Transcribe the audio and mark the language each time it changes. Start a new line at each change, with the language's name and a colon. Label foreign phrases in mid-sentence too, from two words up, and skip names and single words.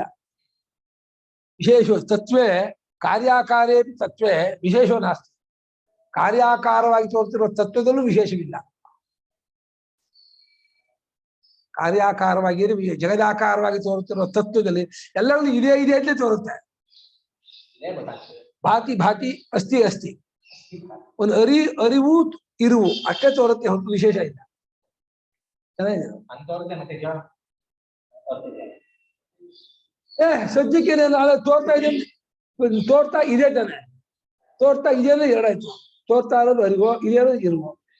Sanskrit: ವಿಶೇಷ ತತ್ವೇ ಕಾರ್ಯಾಕಾರೇ ತತ್ವೇ ವಿಶೇಷೋ ನಾಸ್ತಿ.
Kannada: ಕಾರ್ಯಾಕಾರವಾಗಿ ತೋರ್ತಿರುವ ತತ್ವದಲ್ಲೂ ವಿಶೇಷವಿಲ್ಲ. ಕಾರ್ಯಾಕಾರವಾಗಿ ಜಗದಾಕಾರವಾಗಿ ತೋರುತ್ತಿರುವ ತತ್ವದಲ್ಲಿ ಎಲ್ಲರೂ ಇದೇ ಅಂತ ತೋರುತ್ತೆ.
Sanskrit: ಭಾತಿ ಭಾತಿ ಅಸ್ತಿ ಅಸ್ತಿ,
Kannada: ಒಂದು ಅರಿವು ಇರುವು ಅಷ್ಟೇ ತೋರುತ್ತೆ, ಹೊರತು ವಿಶೇಷ ಇಲ್ಲ. ಸದ್ಯಕ್ಕೆ ನಾಳೆ ತೋರ್ತಾ ಇದೆ ತಾನೆ. ತೋರ್ತಾ ಇದೆ ಅಂದ್ರೆ ಎರಡಾಯ್ತು. ತೋರ್ತಾ ಇರೋದು ಅರಿವೋ, ಇದೇನೋ ಇರುವೋ.